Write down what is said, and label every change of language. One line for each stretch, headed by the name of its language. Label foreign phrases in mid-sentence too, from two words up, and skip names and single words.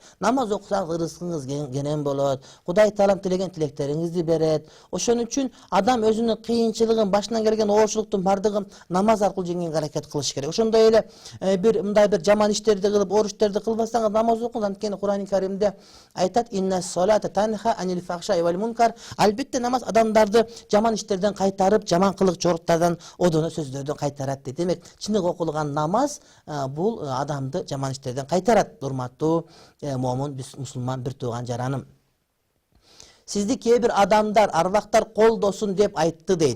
Kyrgyz: Намаз окусаңыз рызкыңыз кенен болот. Кудай Таалам тилеген тилектериңизди берет. Ошон үчүн адам өзүнүн кыйынчылыгын, башынан келген оорчулуктун бардыгын намаз аркылуу жеңүүгө аракет кылыш керек. Ошондой эле мындай бир жаман иштерди кылып, оор иштерди кылбасаңыз намаз окуңуз. Анткени Кур'ан-ы Каримде айтат:
Arabic: "إن الصلاة تنهى عن الفحشاء والمنكر".
Kyrgyz: Албетте намаз адамдарды жаман иштерден кайтарып, жаман кылык чоруктардан, одоно сөздөрдөн кайтарат дейт. Демек, чыныгы окулган намаз бул адамды жаман иштерден кайтарат. Урматтуу момун, мусулман бир тууган жараным. Сизди кээ бир адамдар, арвактар колдосун деп айтты дейт.